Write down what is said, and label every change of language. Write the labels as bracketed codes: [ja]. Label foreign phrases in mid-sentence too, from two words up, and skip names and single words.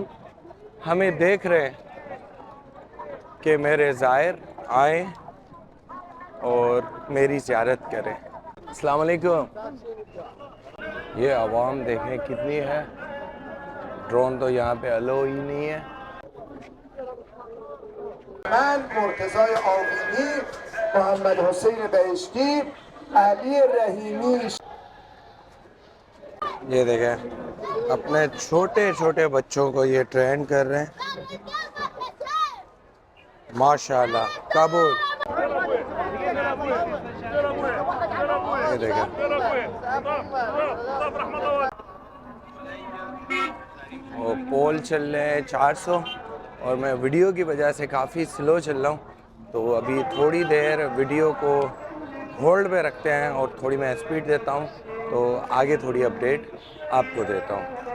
[hi] हमें देख रहे हैं कि मेरे ज़ायर आएँ और मेरी ज़ियारत करें। [ar] السلام عليكم. [hi] ये आवाम देखें कितनी है। ड्रोन तो यहाँ पे अलो ही नहीं है। [fa] من مرتضای آقینی، محمد حسین بهشتی، علی رحیمی. [hi] ये देखें अपने छोटे छोटे बच्चों को ये ट्रेन कर रहे हैं माशाल्लाह। काबुल ये देखें वो पोल चल रहे हैं 400 और मैं वीडियो की वजह से काफ़ी स्लो चल रहा हूँ तो अभी थोड़ी देर वीडियो को होल्ड पे रखते हैं और थोड़ी मैं स्पीड देता हूँ तो आगे थोड़ी अपडेट आपको देता हूँ।